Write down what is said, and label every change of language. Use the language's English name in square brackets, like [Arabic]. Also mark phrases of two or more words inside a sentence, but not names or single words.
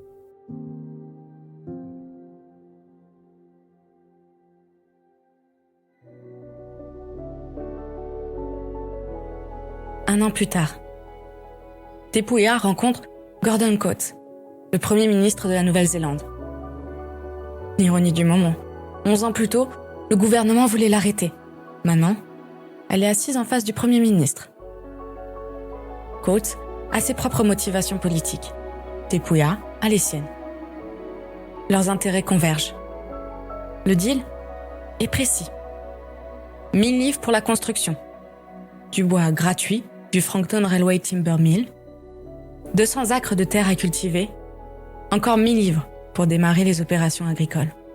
[French] Un an plus tard, Te Puea rencontre Gordon Coates, le premier ministre de la Nouvelle-Zélande. Ironie du moment, 11 ans plus tôt, le gouvernement voulait l'arrêter. Maintenant, elle est assise en face du premier ministre. Coates a ses propres motivations politiques. Te Puea a les siennes. Leurs intérêts convergent. Le deal est précis. 1000 livres pour la construction. Du bois gratuit du Frankton Railway Timber Mill. 200 acres de terre à cultiver. Encore 1000 livres pour démarrer les opérations agricoles.